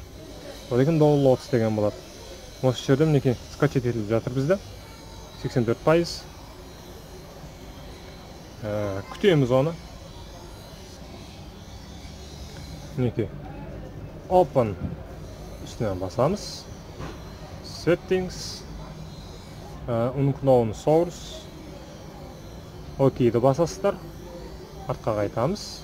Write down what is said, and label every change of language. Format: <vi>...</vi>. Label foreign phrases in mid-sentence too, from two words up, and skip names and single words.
<kk>Одан кейін download деген болады. Осы жерде мінекей скачать етіліп жатыр бізде. 84%. Күтеміз оны. Мінекей. Open үстіне басамыз.</kk> <en>Settings. Unknown source.</en> <kk>Ok'ді басасыздар. Артқа қайтамыз.</kk>